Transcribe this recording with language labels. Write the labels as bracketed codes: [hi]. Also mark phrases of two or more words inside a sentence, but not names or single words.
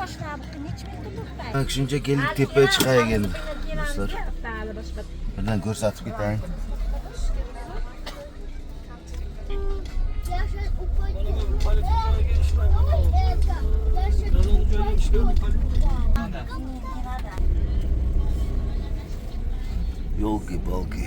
[uz] Bak shuncha keldik tepaga chiqay endi. Do'stlar. Birdan ko'rsatib ketayim. [ru] Я сейчас упаду. Я сейчас Yolki-palki.